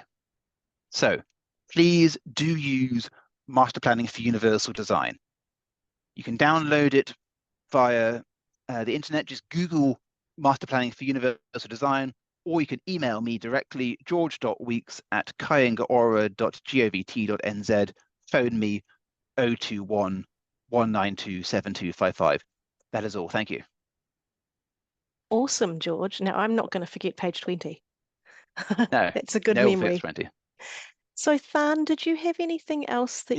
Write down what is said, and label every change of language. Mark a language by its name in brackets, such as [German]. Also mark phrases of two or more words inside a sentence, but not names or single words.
[English] So please do use Master Planning for Universal Design. You can download it via the internet. Just Google Master Planning for Universal Design, or you can email me directly, george.weeks@kayengaora.govt.nz, phone me 021 192 7255. That is all. Thank you. Awesome, George. Now, I'm not going to forget page 20. No, That's a good no memory. offense, 20. So, Than, did you have anything else that you